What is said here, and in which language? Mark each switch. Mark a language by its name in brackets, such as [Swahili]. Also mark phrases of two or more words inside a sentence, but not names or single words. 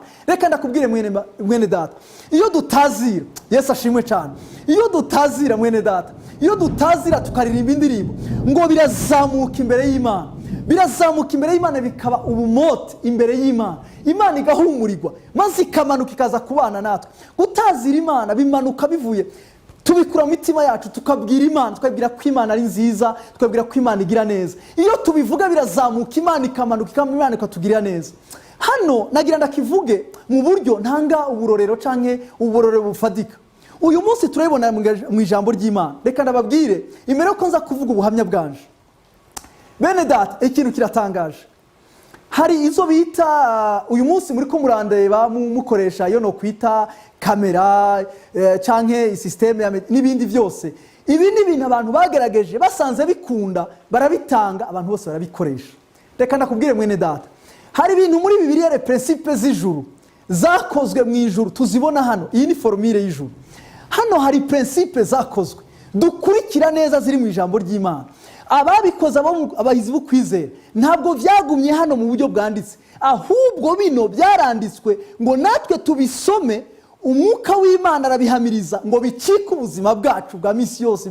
[Rundi] Reka ndakubwire mwene data, iyo dutazira, Yesu ashimwe cyane, iyo dutazira mwene data, iyo dutazira tukaririmba indirimbo ngo birazamuka imbere y'Imana, birazamuka imbere y'Imana bikaba ubumote imbere y'Imana, Imana igahumurirwa maze ikamanuka ikaza kubana natwe. Gutazira Imana bimanuka bivuye, tubikura mu mitima yacu tukabwira Imana, tukabwira ko Imana ari nziza, tukabwira ko Imana igira neza. Iyo tubivuga birazamuka, Imana ikamanuka, Imana ikatugirira neza. Hano nagira ndakivuge mu buryo ntanga uburorero canke uburorero bufadika. Uyu munsi turabibona mu ijambo ry'Imana. Reka ndababwire imbere ko nza kuvuga ubuhamya bwanje. Bene data, ikintu kiratangaje. Hari izo bita uyu munsi muri ko murandeba mukoresha yo no kwita kamera canke systeme n'ibindi byose. Ibi ni ibintu abantu bagerageje basanze bikunda barabitanga, abantu bose barabikoresha. Reka ndakubwire mwene data, hari ibintu muri Bibiliya [French] le principe [Rundi] z'ijuru zakozwe mu ijuru tuzibona hano. Iyi ni formule y'ijuru. Hano hari principe zakozwe dukurikira neza ziri mu ijambo ry'Imana. Ababikoze abahizi b'ukwizera ntabwo byagumye hano mu buryo bwanditse, ahubwo bino byaranditswe ngo natwe tubisome, umwuka w'Imana arabihamiriza ngo bicike ubuzima bwacu bwa misi yose.